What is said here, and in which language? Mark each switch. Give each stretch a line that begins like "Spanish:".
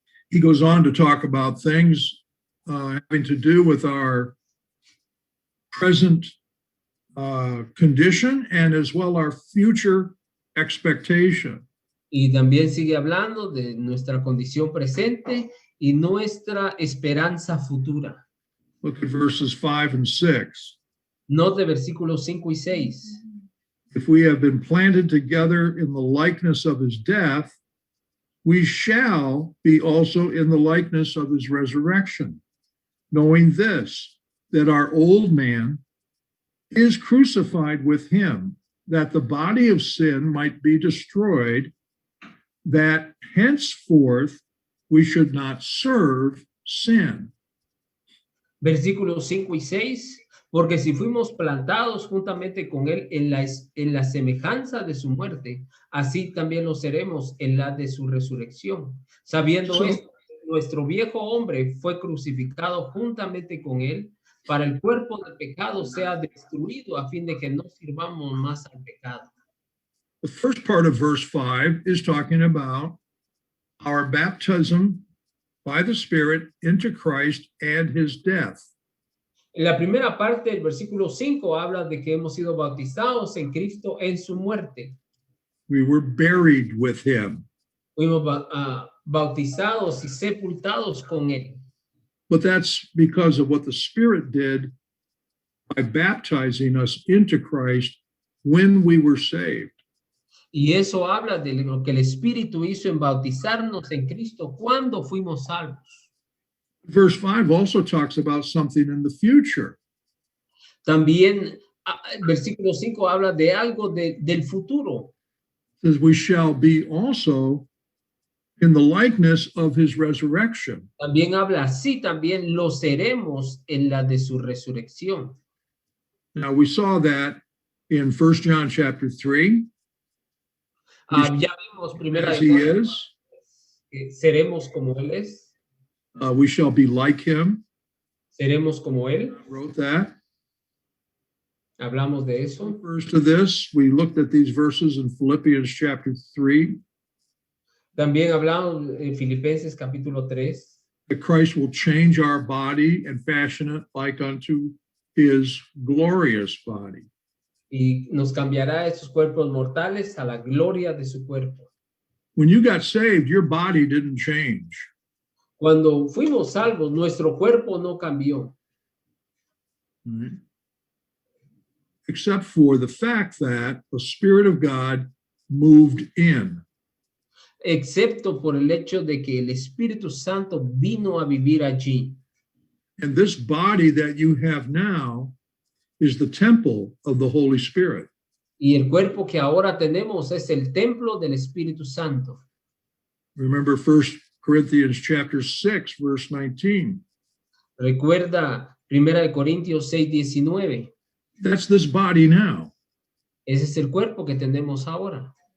English: He goes on to talk about things having to do with our present condition and as well our future expectation.
Spanish: Y también sigue hablando de nuestra condición presente y nuestra esperanza futura.
English: Look at verses 5 and 6.
Spanish: Note versículos 5 y 6.
English: If we have been planted together in the likeness of his death, we shall be also in the likeness of his resurrection, knowing this, that our old man is crucified with him, that the body of sin might be destroyed, that henceforth we should not serve sin.
Spanish: Versículos 5 y 6. Porque si fuimos plantados juntamente con él en la semejanza de su muerte, así también lo seremos en la de su resurrección. Sabiendo esto, nuestro viejo hombre fue crucificado juntamente con él, para el cuerpo del pecado sea destruido, a fin de que no sirvamos más al pecado.
English: The first part of verse 5 is talking about our baptism by the Spirit into Christ and his death.
Spanish: En la primera parte del versículo 5 habla de que hemos sido bautizados en Cristo en su muerte.
English: We were buried with him.
Spanish: Fuimos bautizados y sepultados con él.
English: But that's because of what the Spirit did by baptizing us into Christ when we were saved.
Spanish: Y eso habla de lo que el Espíritu hizo en bautizarnos en Cristo cuando fuimos salvos.
English: Verse 5 also talks about something in the future.
Spanish: También versículo 5 habla de algo del futuro.
English: It says we shall be also in the likeness of his resurrection.
Spanish: También habla así, también lo seremos en la de su resurrección.
English: Now we saw that in 1 John chapter 3.
Spanish: Ya vimos primera
English: As he is.
Spanish: Seremos como él es.
English: We shall be like him.
Spanish: Seremos como él.
English: I wrote that.
Spanish: Hablamos de eso.
English: Refers to this. We looked at these verses in Philippians chapter 3.
Spanish: También hablamos en Filipenses capítulo 3.
English: That Christ will change our body and fashion it like unto his glorious body.
Spanish: y nos cambiará esos cuerpos mortales a la gloria de su cuerpo.
English: When you got saved, your body didn't change.
Spanish: Cuando fuimos salvos, nuestro cuerpo no cambió,
English: Right? Except for the fact that the Spirit of God moved in.
Spanish: excepto por el hecho de que el Espíritu Santo vino a vivir allí.
English: And this body that you have now is the temple of the Holy Spirit.
Spanish: Y el cuerpo que ahora tenemos es el templo del Espíritu Santo.
English: Remember 1 Corinthians chapter 6, verse 19.
Spanish: Recuerda 1 Corintios 6:19.
English: That's this body now.
Spanish: Ese es el cuerpo que tenemos ahora.